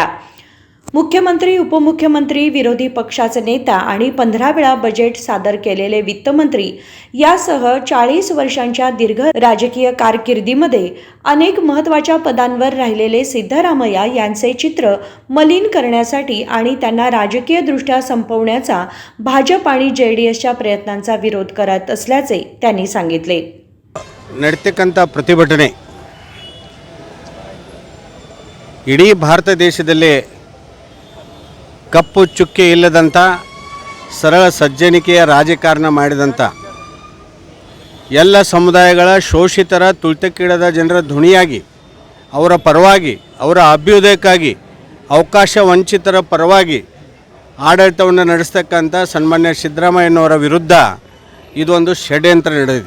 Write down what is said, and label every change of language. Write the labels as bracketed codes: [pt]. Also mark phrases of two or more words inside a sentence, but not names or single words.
[mr] मुख्यमंत्री, उपमुख्यमंत्री, विरोधी पक्षाचे नेता आणि 15 वेळा बजेट सादर केलेले वित्तमंत्री यासह 40 वर्षांच्या दीर्घ राजकीय कारकिर्दीमध्ये अनेक महत्त्वाच्या पदांवर राहिलेले सिद्धरामय्या यांचे चित्र मलिन करण्यासाठी आणि त्यांना राजकीयदृष्ट्या संपवण्याचा भाजप आणि JDSच्या प्रयत्नांचा विरोध करत असल्याचे त्यांनी सांगितले. [kn] ನಡೆತಕ್ಕಂಥ ಪ್ರತಿಭಟನೆ ಇಡೀ ಭಾರತ ದೇಶದಲ್ಲಿ ಕಪ್ಪು ಚುಕ್ಕೆ ಇಲ್ಲದಂಥ ಸರಳ ಸಜ್ಜನಿಕೆಯ ರಾಜಕಾರಣ ಮಾಡಿದಂಥ ಎಲ್ಲ ಸಮುದಾಯಗಳ ಶೋಷಿತರ, ತುಳಿತಕ್ಕೀಡಾದ ಜನರ ಧ್ವನಿಯಾಗಿ, ಅವರ ಪರವಾಗಿ, ಅವರ ಅಭ್ಯುದಯಕ್ಕಾಗಿ, ಅವಕಾಶ ವಂಚಿತರ ಪರವಾಗಿ ಆಡಳಿತವನ್ನು ನಡೆಸ್ತಕ್ಕಂಥ ಸನ್ಮಾನ್ಯ ಸಿದ್ದರಾಮಯ್ಯನವರ ವಿರುದ್ಧ ಇದೊಂದು ಷಡ್ಯಂತ್ರ ನಡೆದಿದೆ.